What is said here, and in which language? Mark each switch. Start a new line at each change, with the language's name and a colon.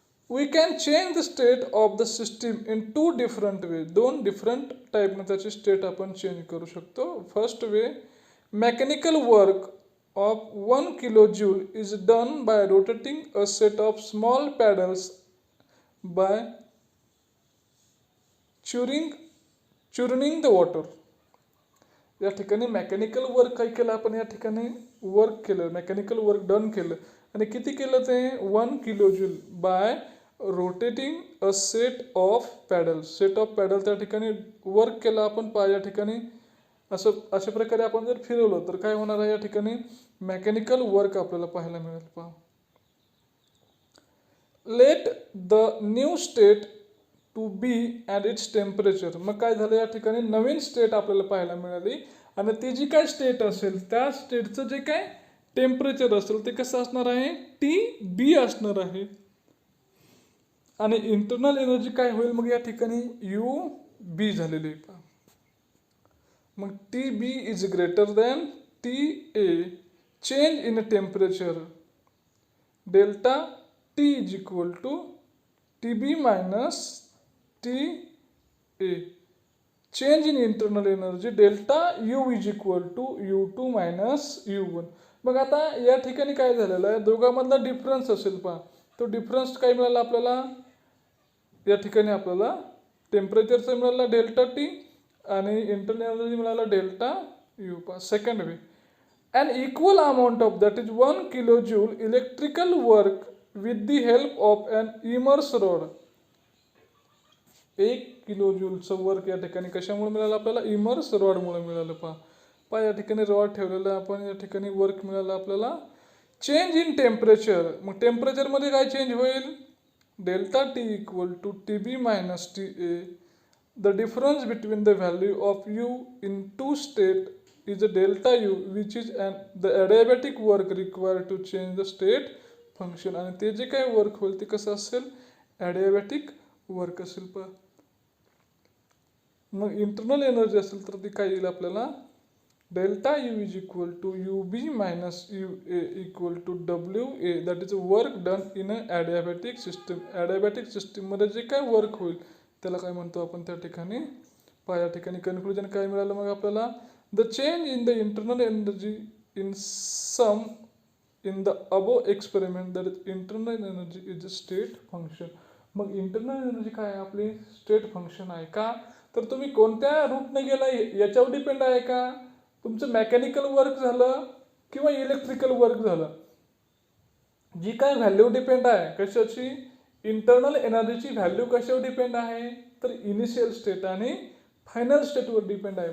English: We can change the state of the system in two different ways.
Marathi: दोन different टाईपनं त्याची state आपण change करू शकतो.
English: First way, mechanical work of 1 kilojoule is done by rotating a set of small paddles by churning the water.
Marathi: या ठिकाणी mechanical work काय केलं आपण, या ठिकाणी वर्क केलं, मेकॅनिकल वर्क डन केलं. आणि किती केलं ते,
English: 1 kilojoule by rotating a set of paddle.
Marathi: Set of paddle त्या ठिकाणी वर्क केलं आपण. या ठिकाणी अशा प्रकारे आपण जर फिरवलं तर काय होणार आहे, या ठिकाणी मेकॅनिकल वर्क आपल्याला पाहायला मिळेल.
English: पहा, let the new state to be and its temperature.
Marathi: मग काय झालं, या ठिकाणी नवीन स्टेट आपल्याला पाहायला मिळाली. आणि ती जी काय स्टेट असेल त्या स्टेटचं जे काय टेम्परेचर असेल ते कसं असणार आहे, TB असणार आहे. आणि इंटरनल एनर्जी काय होईल, मग या ठिकाणी UB झालेली आहे.
English: मग TB is greater than TA. Change in temperature delta T is equal to TB minus TA. Change in internal energy delta U is equal to U2 minus U1.
Marathi: मग आता या ठिकाणी काय झालेलं आहे, दोघांमधला डिफरन्स असेल. पहा, तो डिफरन्स काय मिळाला आपल्याला, या ठिकाणी आपल्याला टेम्परेचरचा मिळाला डेल्टा T आणि इंटरनल एनर्जी मिळाला डेल्टा U.
English: पहा, second way, an equal amount of that is 1 kilojoule electrical work with the help of an immerse rod.
Marathi: 1 किलोजूलचं work या ठिकाणी कशामुळे मिळालं आपल्याला, इमर्स रॉडमुळे मिळालं. पहा या ठिकाणी रॉड ठेवलेलं आपण, या ठिकाणी वर्क मिळालं आपल्याला.
English: change in temperature,
Marathi: मग टेम्परेचरमध्ये काय चेंज होईल,
English: Delta T equal to TB minus TA. The difference between the value of U in two state is a delta U, which is the adiabatic work required to change the state function.
Marathi: आणि ते जे काही work होईल ते कसं असेल, adiabatic work असेल.
English: पहा, मग internal energy
Marathi: असेल तर ती काय येईल आपल्याला,
English: Delta U is equal to UB minus UA equal to WA. That is work done in a adiabatic system.
Marathi: adiabatic सिस्टीममध्ये जे काय वर्क होईल त्याला काय म्हणतो आपण त्या ठिकाणी. पहा, या ठिकाणी कन्क्लुजन काय मिळालं मग आपल्याला,
English: the change in the internal energy in sum in the above experiment, that is internal energy is a state function.
Marathi: मग इंटरनल एनर्जी काय आहे आपली, स्टेट फंक्शन आहे. का तर तुम्ही कोणत्या रूटने गेला याच्यावर डिपेंड आहे का, तुमचं मेकॅनिकल वर्क झालं किंवा इलेक्ट्रिकल वर्क झालं, जी काय व्हॅल्यू डिपेंड आहे कशाची, इंटरनल एनर्जीची व्हॅल्यू कशावर डिपेंड आहे, तर इनिशियल स्टेट आणि फायनल स्टेटवर डिपेंड आहे.